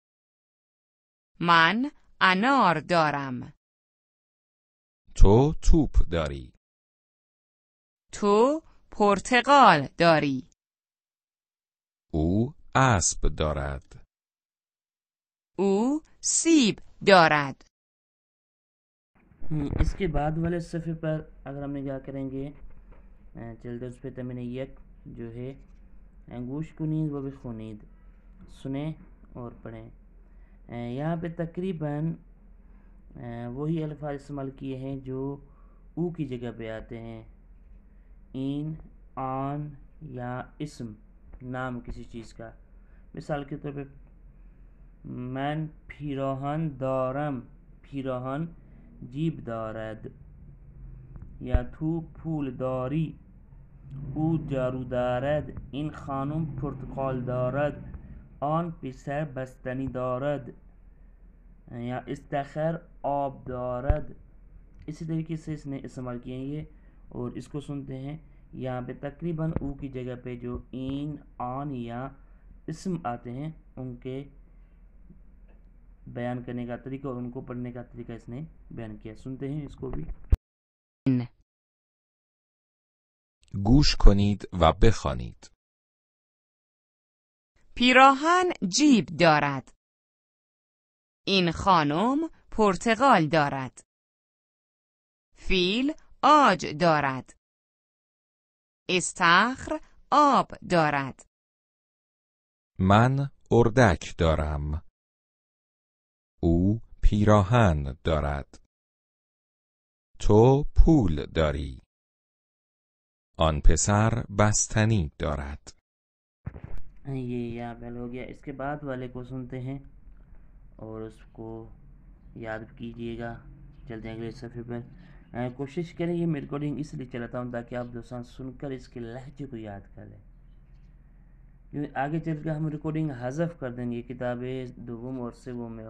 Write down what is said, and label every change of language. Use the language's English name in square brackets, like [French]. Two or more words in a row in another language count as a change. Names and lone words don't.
[Persian] من انار دارم. تو توپ داری. تو پرتقال داری. او اسب دارد. او سیب دارد. [Urdu] اس کے بعد والے صفحے پر اگر ہم نگاہ کریں گے، چلتے اس پر تمرین 1 جو ہے, [Persian] گوش کنید و بخوانید, [Urdu] سنیں اور پڑھیں. یہاں پہ تقریباً وہی الفاظ استعمال کیے ہیں جو او کی جگہ پہ آتے ہیں. این، آن یا اسم، نام کسی چیز کا. مثال کے طور پہ [Persian] من پیراهن دارم، پیراهن جیب دارد, [Urdu] یا [Persian] تو پول داری او جارو دارد، این خانم پرتقال دارد، آن پسر بستنی دارد, [Urdu] یا [Persian] استخر آب دارد. [Urdu] اسی طریقے سے اس نے استعمال کیے ہیں یہ، اور اس کو سنتے ہیں. یہاں پہ تقریباً او کی جگہ پہ جو این، آن یا اسم آتے ہیں ان کے بیان کرنے کا طریقہ اور ان کو پڑھنے کا طریقہ اس نے بیان کیا. سنتے ہیں اس کو بھی. [Persian] گوش کنید و بخوانید. پیراهن جیب دارد. این خانم پرتقال دارد. فیل عاج دارد. استخر آب دارد. من اردک دارم. او پیراهن دارد. تو پول داری. آن پسر بستنی دارد. [Urdu] یہ یہاں پہ ہو گیا. اس کے بعد والے کو سنتے ہیں اور اس کو یاد کیجیے گا. چلتے ہیں اگلے صفحے پر. کوشش کریں یہ میں ریکارڈنگ اس لیے چلاتا ہوں تاکہ آپ دوستوں سن کر اس کے لہجے کو یاد کر لیں، کیونکہ آگے چل کر ہم ریکارڈنگ حذف کر دیں گے کتابیں دوم اور سوم میں.